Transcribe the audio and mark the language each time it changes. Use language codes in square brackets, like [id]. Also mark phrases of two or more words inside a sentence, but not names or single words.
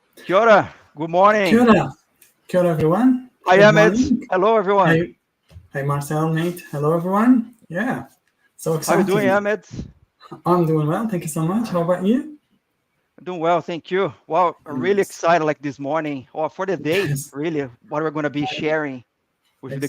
[mi] Kia ora. Good Kia [en] morning. [mi] ora. Kia ora, [en] everyone. Hi, Good Ahmed. morning. Hello, everyone. Hey, Marcel, Nate. Hello, everyone. Yeah, so How you doing, exciting. Ahmed? I'm doing well. Thank you so much. How about you? Doing well, thank you. Well, I'm really Nice. excited like this morning or for the day, Yes, really, what we're going to be sharing with the